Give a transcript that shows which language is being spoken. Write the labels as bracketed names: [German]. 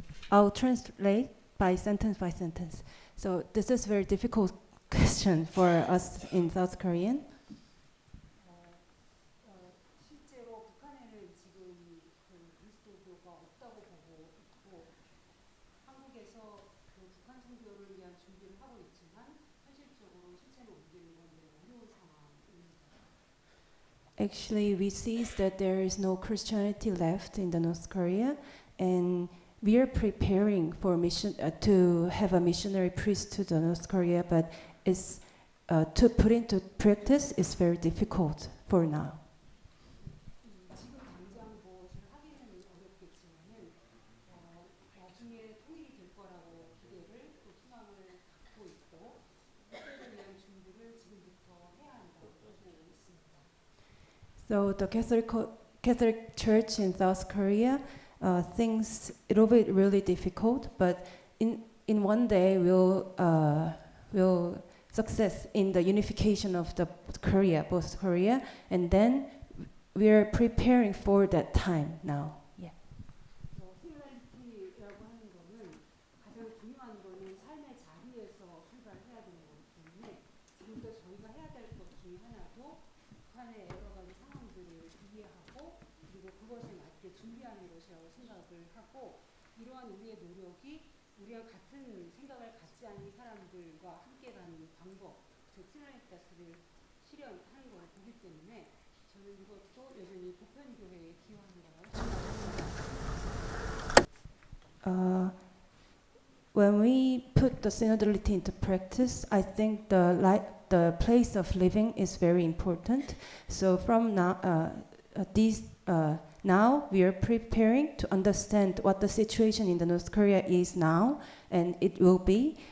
[English] I'll translate by sentence. So this is a very difficult question for us in South Korean. [Korean] 실제로 북한에는 지금 그리스도교가 없다고 보고 있고, 한국에서 북한 선교를 위한 준비를 하고 있지만 현실적으로 실제로 옮기는 건 어려운 상황입니다. [English] Actually, we see that there is no Christianity left in the North Korea, and we are preparing for mission to have a missionary priest to the North Korea, but it's to put into practice is very difficult for now. [Korean] 지금 당장 무엇을 하기는 어렵겠지만은 나중에 통일이 될 거라고 기대를 또 희망을 갖고 있고, 그때를 위한 준비를 지금부터 해야 한다고 보고 있습니다. [English] So the Catholic Church in South Korea thinks it will be really difficult, but in one day will success in the unification of the Korea, both Korea, and then we are preparing for that time now. Yeah. [Korean] 시뮬리티라고 하는 거는 가장 중요한 거는 삶의 자리에서 출발해야 되는 거기 때문에 지금부터 저희가 해야 될 것 중에 하나도 북한의 여러 가지 상황들을 이해하고, 그리고 그것에 맞게 준비하는 것이라고 생각을 하고, 이러한 우리의 노력이 우리와 같은 생각을 갖지 않은 사람들과 함께 가는 방법, 즉 시나리타스를 실현하는 걸 보기 때문에 저는 이것도 여전히 보편교회에 기여하는 거라고 생각합니다. [English] When we put the synodality into practice, I think the place of living is very important. So from now, now we are preparing to understand what the situation in the North Korea is now, and it will be.